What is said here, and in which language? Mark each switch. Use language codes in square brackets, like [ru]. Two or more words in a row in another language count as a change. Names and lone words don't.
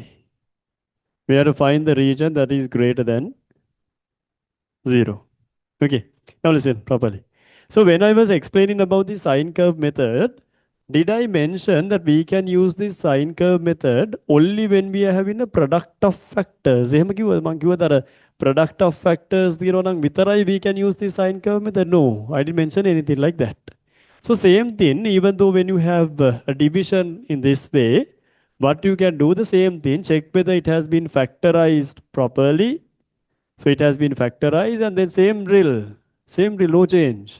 [en] We have to find the region that is greater than 0. Okay, now listen properly. So when I was explaining about the sine curve method, did I mention that we can use this sine curve method only when we are having a product of factors? [si] එහෙම කිව්වද මං කිව්වද අර [en] product of factors [si] දිනනවා නම් විතරයි [en] we can use this sine curve method? No, I didn't mention anything like that. So same thing, even though when you have a division in this way, what you can do the same thing, check whether it has been factorized properly. So it has been factorized, and then same drill, no change.